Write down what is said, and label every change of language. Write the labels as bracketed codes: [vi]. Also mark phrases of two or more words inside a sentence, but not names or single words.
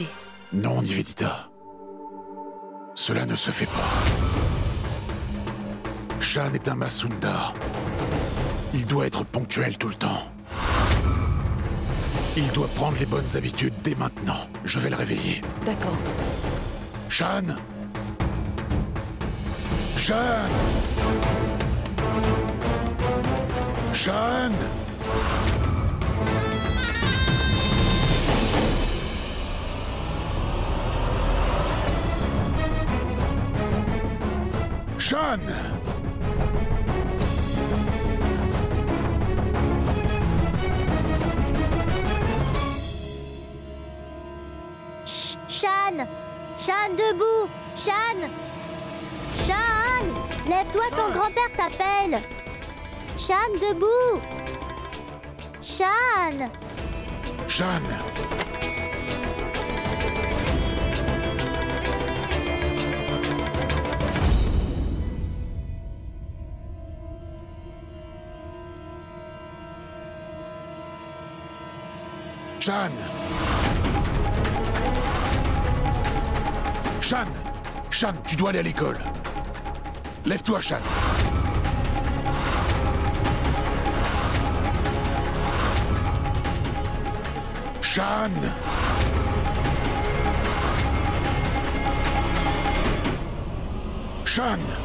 [fr] Non, Nivedita. Cela ne se fait pas. Shan est un Masundar. Il doit être ponctuel tout le temps. Il doit prendre les bonnes habitudes dès maintenant. Je vais le réveiller. D'accord. Shan! Shan! Shan! Shan! Shan! Shan, debout! Shan! Shan! Lève-toi, ton grand-père t'appelle! Shan, debout! Shan! Shan! Shan! Shan! Shan, tu dois aller à l'école. Lève-toi, Shan. Shan! Shan!